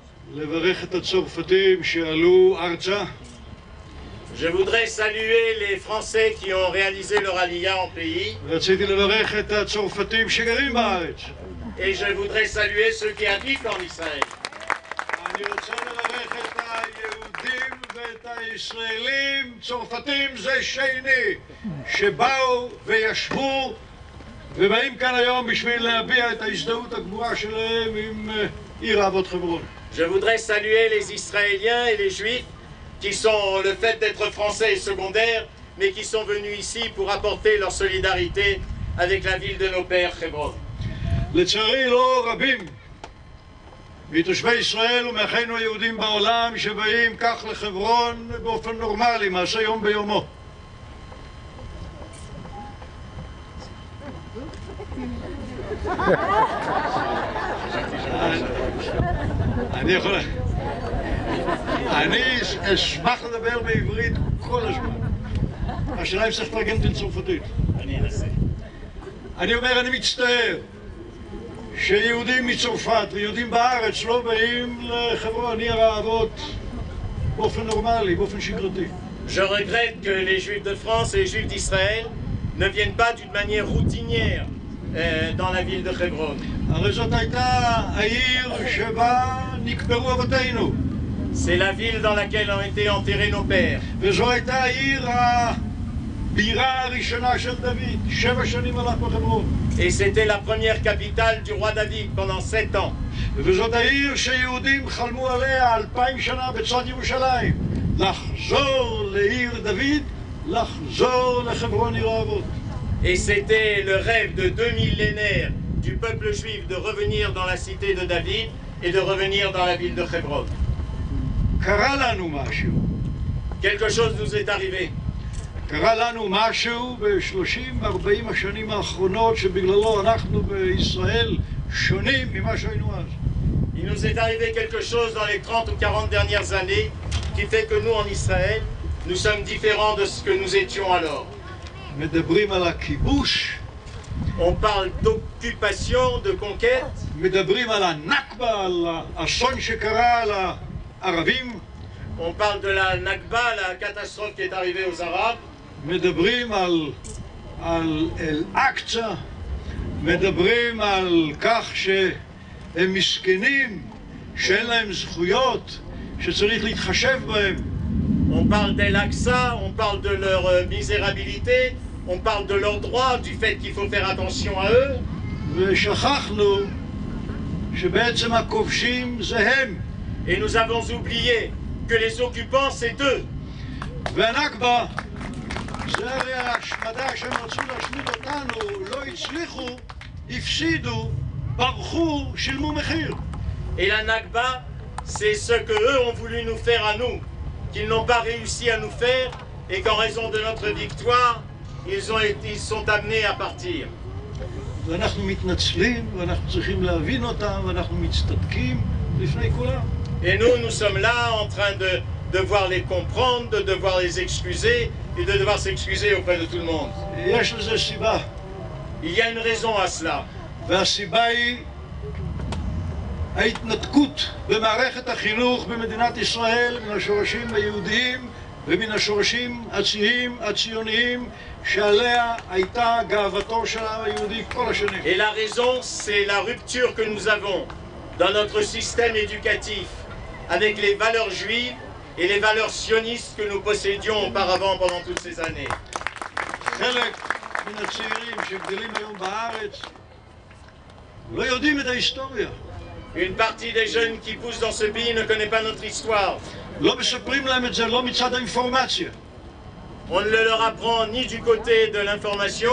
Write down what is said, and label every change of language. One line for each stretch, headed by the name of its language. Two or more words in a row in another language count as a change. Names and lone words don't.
Hebrew: לברך את הצרפתים שעלו ארצה.
French: Je voudrais saluer les Français qui ont réalisé leur aliyah en pays.
Hebrew: רציתי לברך את הצרפתים שגרים בארץ.
French: Et je voudrais saluer ceux qui habitent en Israël.
Hebrew: אני רוצה לברך את היהודים ואת הישראלים, צרפתים זה שני, שבאו וישבו ובאים כאן היום בשביל להביע את ההזדהות הגבוהה שלהם עם עיר אבות חברון.
French: Je voudrais saluer les Israéliens et les Juifs qui sont le fait d'être français et secondaire, mais qui sont venus ici pour apporter leur solidarité avec la ville de nos pères, Hebron.
Hebrew: לצערי לא רבים מתושבי ישראל ומאחינו היהודים בעולם שבאים כך לחברון באופן נורמלי, מעשה יום ביומו. אני אשמח לדבר בעברית כל הזמן. השאלה אם צריך לתרגם את צרפתית. אני אנסה. אני אומר, אני מצטער שיהודים מצרפת ויהודים בארץ לא באים לחברון, עיר האבות, באופן נורמלי, באופן שגרתי.
French: Je regrette que les Juifs de France et les Juifs d'Israël ne viennent pas d'une manière routinière dans la ville de Hebron.
Hebrew: הרי זאת הייתה העיר שבה נקברו אבותינו.
French: C'est la ville dans laquelle ont été enterrés nos pères.
Hebrew: וזו הייתה העיר הבירה הראשונה של דוד. 7 שנים הלך בחברון.
French: Et c'était la première capitale du roi David pendant 7 ans.
Hebrew: וזאת העיר שיהודים חלמו עליה 2000 שנה בצד ירושלים. לחזור לעיר דוד, לחזור לחברון עיר האבות.
French: Et c'était le rêve de 2 millénaires du peuple juif de revenir dans la cité de David et de revenir dans la ville de Hebron.
Hebrew: קרה לנו משהו.
French: Quelque chose nous est arrivé.
Hebrew: קרה לנו משהו ב-30-40 השנים האחרונות שבגללו אנחנו בישראל שונים ממה שהיינו אז.
French: Il nous est arrivé quelque chose dans les 30 ou 40 dernières années qui fait que nous en Israël, nous sommes différents de ce que nous étions alors.
Hebrew: מדברים על הכיבוש.
French: On parle d'occupation, de conquête.
Hebrew: מדברים על הנכבה, על האסון שקרה לערבים.
French: On parle de la Nakba, la catastrophe qui est arrivée aux Arabes.
Hebrew: מדברים על אל-אקצה, מדברים על כך שהם מסכנים, שאין להם זכויות, שצריך להתחשב בהם.
French: On parle d'El-Aqsa, on parle de leur misérabilité, on parle de leurs droits, du fait qu'il faut faire attention à eux.
Hebrew: ושכחנו שבעצם הכובשים זה הם.
French: Et nous avons oublié que les occupants, c'est eux.
Hebrew: והנכבה זה הרי ההשמדה שהם רצו להשמיד אותנו, לא הצליחו, הפסידו, ברחו, שילמו מחיר.
French: Et la Nakba, c'est ce que eux ont voulu nous faire à nous, qu'ils n'ont pas réussi à nous faire, et qu'en raison de notre victoire, ils sont amenés à partir.
Hebrew: ואנחנו מתנצלים, ואנחנו צריכים להבין אותם, ואנחנו מצטדקים לפני כולם.
French: Et nous sommes là en train de devoir les comprendre, de devoir les excuser et de devoir s'excuser auprès de tout le monde.
Hebrew: יש לזה סיבה.
French: Il y a une raison à cela.
Hebrew: והסיבה היא ההתנתקות במערכת החינוך במדינת ישראל מן השורשים היהודיים ומן השורשים הציוניים שעליה הייתה גאוותו של העם היהודי כל השנים.
French: Et la raison, c'est la rupture que nous avons dans notre système éducatif avec les valeurs juives et les valeurs sionistes que nous possédions auparavant pendant toutes ces années.
Hebrew: חלק מן הצעירים שגדלים היום בארץ לא יודעים את ההיסטוריה.
French: Une partie des jeunes qui poussent dans ce pays ne connaît pas notre histoire.
Hebrew: לא מספרים להם את זה, לא מצד האינפורמציה.
French: On ne le leur apprend ni du côté de l'information,